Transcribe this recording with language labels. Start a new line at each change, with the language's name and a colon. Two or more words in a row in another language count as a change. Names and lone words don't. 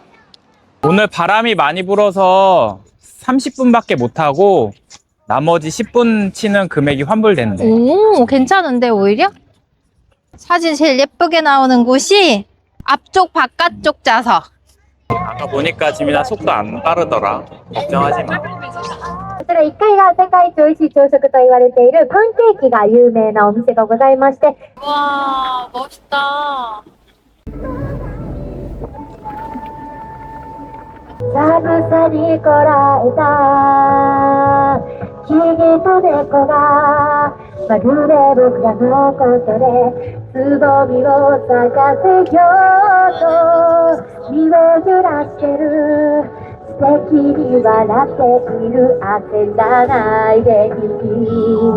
Korean: 오늘 바람이 많이 불어서 30분밖에 못 하고 나머지 10분 치는 금액이 환불된대. 오, 괜찮은데 오히려? 사진 제일 예쁘게 나오는 곳이 앞쪽 바깥쪽 좌석. 아까 보니까 지민아 속도 안 빠르더라. 걱정하지 마.
Japanese: こちら1階が世界一美味しい朝食と言われているパンケーキが有名なお店がございまして、
Korean: 와, 멋있다.
Japanese: 寒さにこらえたヒゲと猫がまるで僕らのことでつぼみを咲かせようと身を揺らしてる素敵に笑っている焦らないでいい